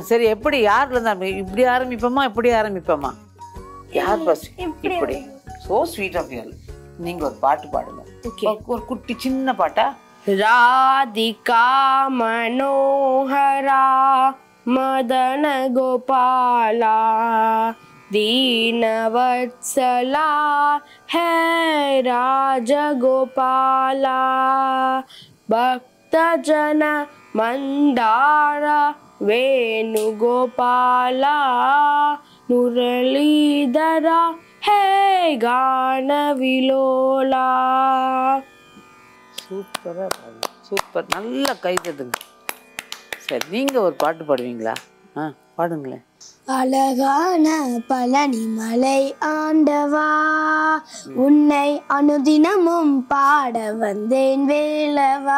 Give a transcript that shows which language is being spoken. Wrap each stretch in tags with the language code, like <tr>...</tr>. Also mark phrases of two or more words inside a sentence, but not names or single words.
<ta>சரி, எப்படி யார்ல இருந்து இப்படி ஆரம்பிப்போமா இப்படி ஆரம்பிப்போமா? யார் ஃபர்ஸ்ட்? இப்படி.</ta> <en>so sweet of you.</en> <ta>நீங்க ஒரு பாட்டு பாடுங்க. ஒரு குட்டி சின்ன பாட்டா?</ta> <sa>राधिका मनोहरा मदन गोपाला दीनवत्सला है राजगोपाला भक्तजन मंदारा वेणुगोपाला मुरलीधरा है गानविलोला.</sa> <ta>சூப்பரா பாடு. சூப்பர். நல்லா கை தட்டுங்க. சரி, நீங்க ஒரு பாட்டு பாடுவீங்களா? பாடுங்களேன். அழகான பழனி மலை ஆண்டவா, உன்னை அனுதினமும் பாட வந்தேன் வேலவா.</ta>